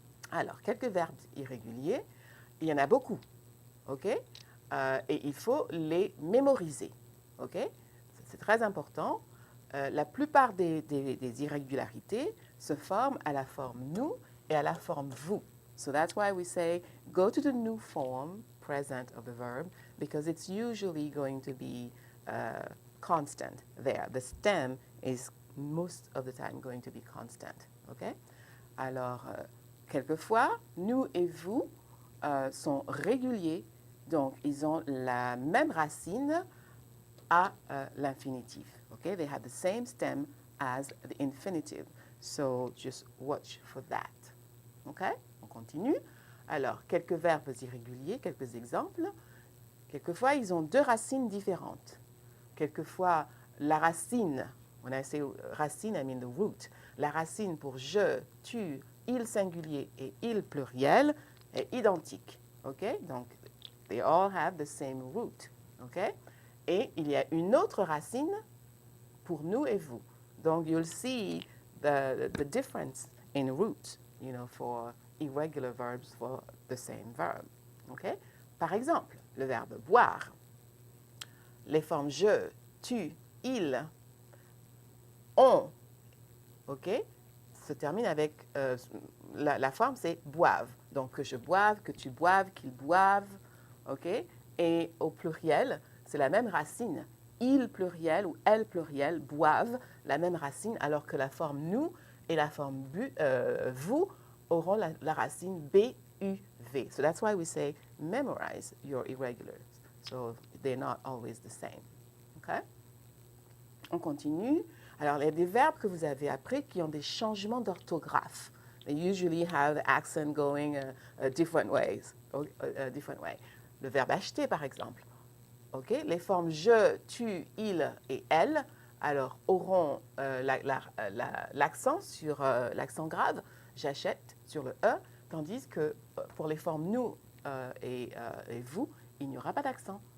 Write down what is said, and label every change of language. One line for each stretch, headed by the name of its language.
French: Alors, quelques verbes irréguliers, il y en a beaucoup, OK? Et il faut les mémoriser, OK? C'est très important. La plupart des irrégularités se forment à la forme nous et à la forme vous.
English: So that's why we say go to the new form present of the verb because it's usually going to be constant there. The stem is most of the time going to be constant, OK?
French: Alors, quelquefois, nous et vous sont réguliers, donc ils ont la même racine à l'infinitif.
English: Okay? They have the same stem as the infinitive. So just watch for that. Okay?
French: On continue. Alors, quelques verbes irréguliers, quelques exemples. Quelquefois, ils ont deux racines différentes. Quelquefois, la racine,
English: when I say racine, I mean the root.
French: La racine pour je, tu, il singulier et il pluriel est identique.
English: OK? Donc, they all have the same root. OK?
French: Et il y a une autre racine pour nous et vous.
English: Donc, you'll see the difference in root, for irregular verbs for the same verb. OK?
French: Par exemple, le verbe boire. Les formes je, tu, il, on, OK, se termine avec la forme, c'est boivent. Donc, que je boive, que tu boives, qu'ils boivent, OK? Et au pluriel, c'est la même racine. Il pluriel ou elle pluriel boivent la même racine, alors que la forme nous et la forme vous auront la racine B-U-V.
English: So that's why we say memorize your irregulars. So they're not always the same.
French: OK? On continue. Alors, il y a des verbes que vous avez appris qui ont des changements d'orthographe.
English: They usually have the accent going different ways. Different way.
French: Le verbe acheter, par exemple. Okay? Les formes je, tu, il et elle, alors, auront l'accent sur l'accent grave, j'achète, sur le E, tandis que pour les formes nous et vous, il n'y aura pas d'accent.